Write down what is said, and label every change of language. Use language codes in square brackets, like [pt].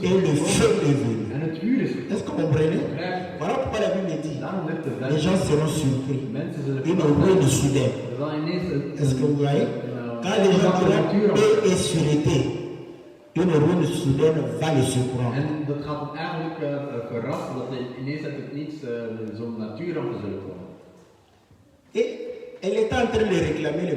[fr] et le feu [nl] gekomen [fr] est venu. [nl] en het vuur is gekomen. [fr] Est-ce que vous comprenez? [nl] Begrijp je? [fr] Voilà pourquoi la Bible dit, [nl] Daarom ligt de [fr] les gens seront surpris. [nl] mensen zullen [fr] Une ruine soudaine. [nl] er zal ineens [fr] Est-ce que vous voyez? Quand les gens diront paix et sûreté, une ruine soudaine va les surprendre. [nl] En dat gaat hem eigenlijk verrassen dat er ineens uit het niets zo'n natuurrampen zullen komen. [fr] Et elle était en train de réclamer le